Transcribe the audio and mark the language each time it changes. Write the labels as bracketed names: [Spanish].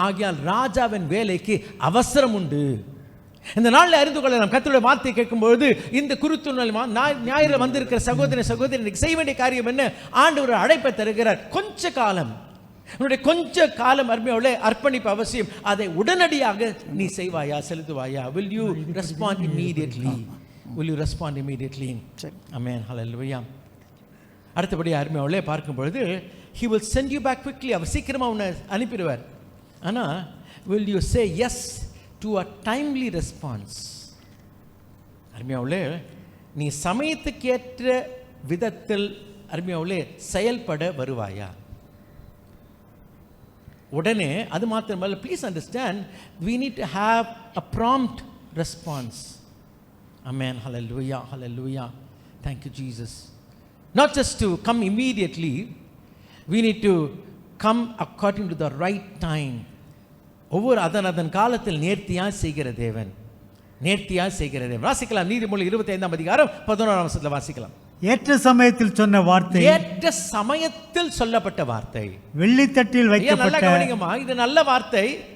[Tamil] ஆகிய ராஜாவின் வேலைக்கு அவசரம் உண்டு. இந்த நாளில் அறிந்து கொள்ளலாம். கர்த்தருடைய வார்த்தை கேட்கும்போது இந்த குருத்து ஞாயிறு வந்திருக்கிற சகோதரி செய்ய வேண்டிய காரியம் என்ன? ஆண்டவர் அழைப்பை தருகிறார். கொஞ்ச காலம், உன்னுடைய கொஞ்ச காலம் அருமையோட அர்ப்பணிப்பு அவசியம். அதை உடனடியாக நீ செய்வாயா, செலுத்துவாயா? [English] Will you respond immediately? Will you respond immediately? Amen. Hallelujah. [Tamil] அடுத்தபடி அருமையோட பார்க்கும் பொழுது [English] he will send you back quickly. [Tamil] அவர் சீக்கிரமா உன்னை அனுப்பிடுவார். ஆனா [English] will you say yes to a timely response? [Tamil] அருமையாவுலே நீ சமயத்துக்கேற்ற விதத்தில் அருமையாவுலே செயல்பட வருவாயா? உடனே அது மாத்திரமல்ல, [English] Please understand, we need to have a prompt response. Amen. Hallelujah. Hallelujah. Thank you Jesus. Not just to come immediately, we need to come according to the right time. [Tamil] ஒவ்வொரு அதன் காலத்தில் நேர்த்தியாக செய்கிற தேவன், நேர்த்தியாக செய்கிற தேவன். வாசிக்கலாம் நீதிமொழி 25ஆம் அதிகாரம் 11ஆம் வசனத்தில் வாசிக்கலாம். ஏற்ற சமயத்தில் சொன்ன வார்த்தை, ஏற்ற சமயத்தில் சொல்லப்பட்ட வார்த்தை, வெள்ளித்தட்டில் வைக்கப்பட்ட. இது நல்ல வார்த்தை.